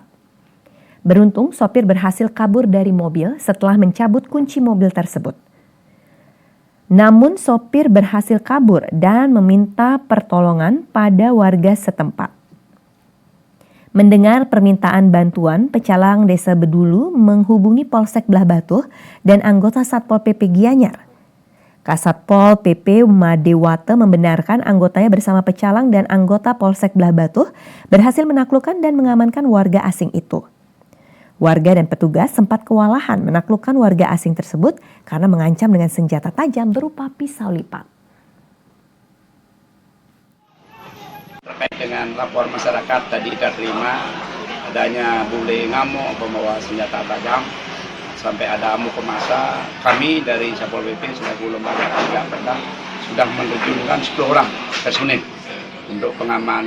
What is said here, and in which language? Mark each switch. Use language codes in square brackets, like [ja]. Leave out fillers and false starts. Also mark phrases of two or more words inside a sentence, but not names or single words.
[id] Beruntung, sopir berhasil kabur dari mobil setelah mencabut kunci mobil tersebut. Namun sopir berhasil kabur dan meminta pertolongan pada warga setempat. Mendengar permintaan bantuan, pecalang Desa Bedulu menghubungi Polsek Belah Batuh dan anggota Satpol PP Gianyar. Kasatpol PP Madewate membenarkan anggotanya bersama pecalang dan anggota Polsek Belah Batuh berhasil menaklukkan dan mengamankan warga asing itu. Warga dan petugas sempat kewalahan menaklukkan warga asing tersebut karena mengancam dengan senjata tajam berupa pisau lipat. Terkait dengan lapor masyarakat tadi kita terima adanya bule ngamuk membawa senjata tajam sampai ada amuk massa, kami dari Satpol PP selaku lembaga penegak hukum sudah menerjunkan 10 orang personil untuk pengaman.